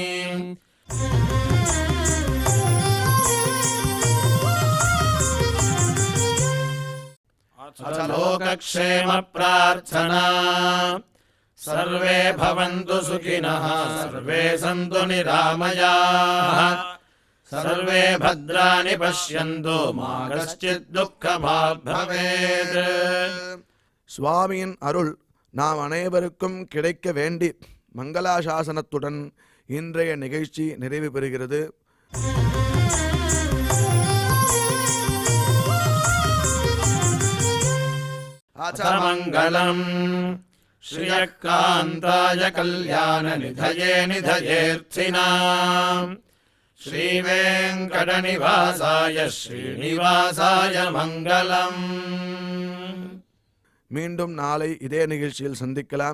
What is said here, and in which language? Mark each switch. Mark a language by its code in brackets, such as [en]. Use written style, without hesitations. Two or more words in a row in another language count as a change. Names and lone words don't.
[sa] अथ लोकक्षेम प्रार्थना सर्वे भवन्तु सुखिनः सर्वे सन्तु निरामयाः सर्वे भद्राणि पश्यन्तु मा कश्चित् दुःखभाग् भवेत्. [ta] சுவாமியின் அருள் நாம் அனைவருக்கும் கிடைக்க வேண்டி மங்களாசாசனத்துடன் இன்றைய நிகழ்ச்சி நிறைவு பெறுகிறது. [sa] மங்களம் श्रियकान्ताय कल्याणनिधये निधयेऽर्थिनाम् श्रीवेङ्कटनिवासाय श्रीनिवासाय मङ्गलम्. [ta] மீண்டும் நாளை இதே நிகழ்ச்சியில் சந்திக்கலாம்.